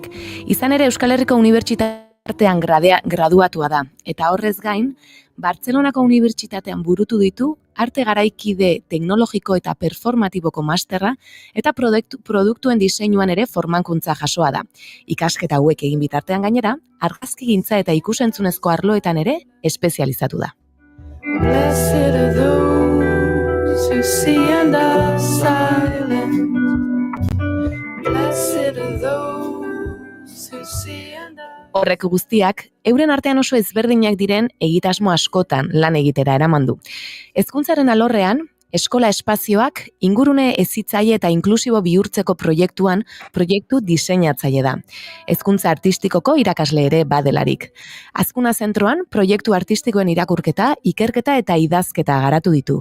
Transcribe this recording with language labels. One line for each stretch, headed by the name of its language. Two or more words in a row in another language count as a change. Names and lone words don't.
Basque: Izan ere Euskal Herriko Unibertsitatean graduatua da, eta horrez gain, Bartzelonako Unibertsitatean burutu ditu arte garaikide teknologiko eta performatiboko masterra eta produktuen diseinuan ere formakuntza jasoa da. Ikasketa hauek egin bitartean gainera, argazkigintza eta ikusentzunezko arloetan ere espezializatu da.
English: Blessed are those who see and are silent. Blessed are those who see and are...
Basque: Horrek guztiak, euren artean oso ezberdinak diren egitasmo askotan lan egitera eraman du. Hezkuntzaren alorrean, eskola espazioak ingurune hezitzaile eta inklusibo bihurtzeko proiektuan proiektu diseinatzaile da. Hezkuntza artistikoko irakasle ere badelarik. Azkuna zentroan proiektu artistikoen irakurketa, ikerketa eta idazketa garatu ditu.